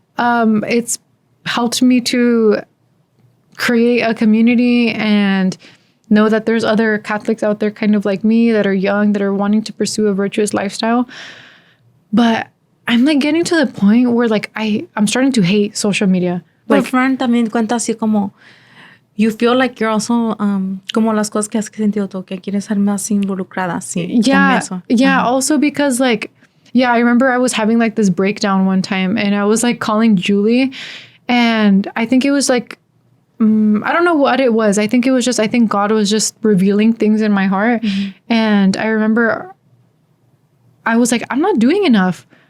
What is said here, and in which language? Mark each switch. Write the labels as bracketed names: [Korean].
[English] It's helped me to create a community and know that there's other Catholics out there kind of like me that are young, that are wanting to pursue a virtuous lifestyle. But I'm like getting to the point where like I'm starting to hate social media. Like, [Spanish] friend también cuenta así como, [English] you feel like you're also, [Spanish] como las cosas que has sentido tú, que quieres ser más involucrada, sí. [English] Yeah. Yeah. Also because like, I remember I was having like this breakdown one time, and I was like calling Julie, and I think it was like, I don't know what it was. I think God was just revealing things in my heart. And I remember I was like, I'm not doing enough.